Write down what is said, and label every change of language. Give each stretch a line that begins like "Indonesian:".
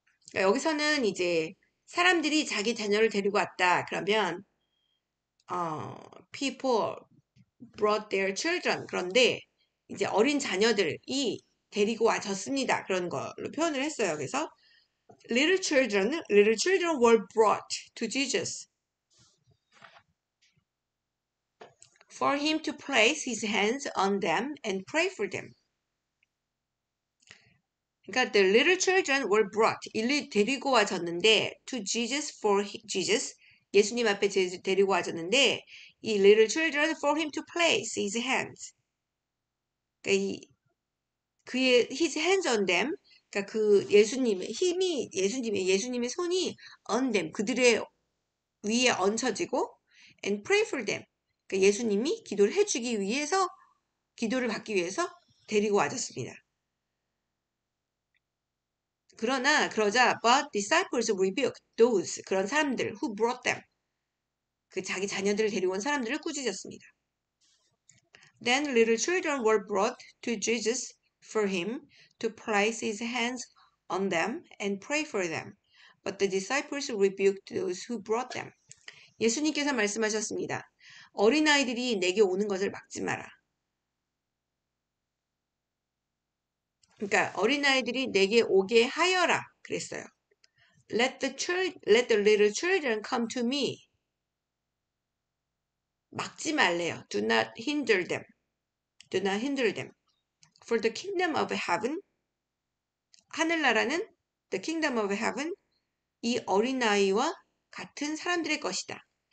Korean: 그러니까 여기서는 이제 사람들이 자기 자녀를 데리고 왔다. 그러면
English: people brought their children.
Korean: 그런데 이제 어린 자녀들이 데리고 와졌습니다. 그런 걸로 표현을 했어요. 그래서
English: little children were brought to Jesus for him to place his hands on them and pray for them.
Korean: 그러니까
English: the little children were brought.
Korean: 데리고 와졌는데
English: to Jesus for Jesus.
Korean: 예수님 앞에 데리고 와졌는데 이
English: little children for him to place his hands.
Korean: 그러니까 그의
English: his hands on them.
Korean: 그러니까 그 예수님의 예수님의 손이
English: on them.
Korean: 그들의 위에 얹혀지고
English: and pray for them.
Korean: 그러니까 예수님이 기도를 해주기 위해서 기도를 받기 위해서 데리고 와졌습니다. 그러자
English: but disciples rebuked those
Korean: 그런 사람들
English: who brought them
Korean: 그 자기 자녀들을 데리고 온 사람들을 꾸짖었습니다.
English: Then little children were brought to Jesus for him to place his hands on them and pray for them. But the disciples rebuked those who brought them.
Korean: 예수님께서 말씀하셨습니다. 어린아이들이 내게 오는 것을 막지 마라. 그러니까 어린아이들이 내게 오게 하여라 그랬어요.
English: Let the little children come to me.
Korean: 막지 말래요.
English: Do not hinder them. Do not hinder them. For the kingdom of heaven,
Korean: 하늘나라는
English: the kingdom of heaven,
Korean: 이 어린아이와 같은 사람들의 것이다.